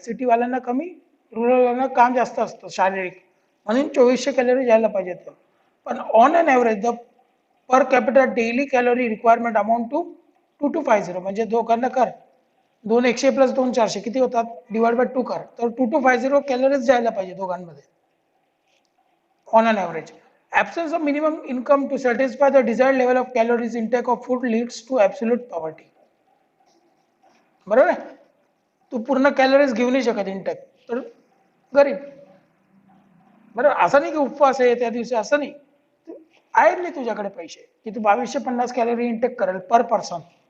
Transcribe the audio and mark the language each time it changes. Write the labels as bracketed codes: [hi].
[mr] City वाल्यांना कमी, rural काम जास्त असतं शारीरिक, म्हणून 2400 कॅलरी जायला पाहिजेत. [en] पण on an average the per capita daily calorie requirement amount to 2250. [mr] म्हणजे दोघांना कर 2100 प्लस 2400 किती होतात, डिवाइड बाय 2 कर, तर 2250 कॅलरीज जायला पाहिजे दोघांमध्ये on an average. [en] Absence of minimum income to satisfy the desired level of calories intake of food leads to absolute poverty. [mr] बरोबर आहे. तू पूर्ण कॅलरीज घेऊ नाही शकत इंटेक, तर गरीब. बरोबर. असं नाही की उपवास आहे त्या दिवशी, असं नाही. आहेत नाही तुझ्याकडे पैसे की तू 2250 कॅलरी इंटेक करेल पर पर्सन.